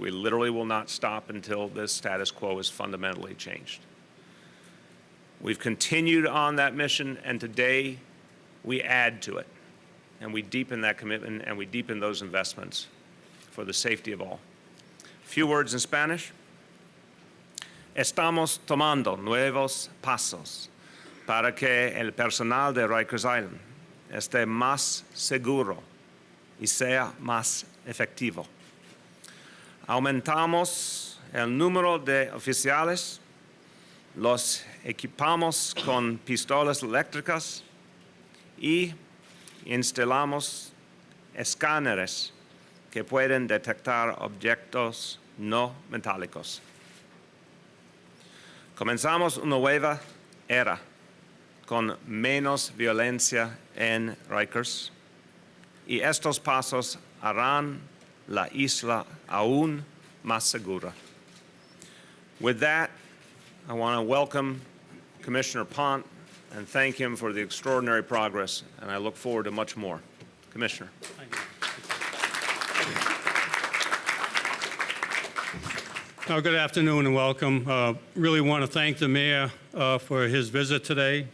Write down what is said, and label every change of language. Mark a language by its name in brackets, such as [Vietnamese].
[English] We literally will not stop until this status quo is fundamentally changed. We've continued on that mission, and today we add to it, and we deepen that commitment, and we deepen those investments for the safety of all. A few words in Spanish. [Spanish] Estamos tomando nuevos pasos para que el personal de Rikers Island esté más seguro y sea más efectivo. Aumentamos el número de oficiales, los equipamos con pistolas eléctricas y instalamos escáneres que pueden detectar objetos no metálicos. Comenzamos una nueva era con menos violencia en Rikers y estos pasos harán la isla aún más segura. [English] With that, I want to welcome Commissioner Pont and thank him for the extraordinary progress, and I look forward to much more. Commissioner. Good afternoon and welcome. Really want to thank the mayor for his visit today.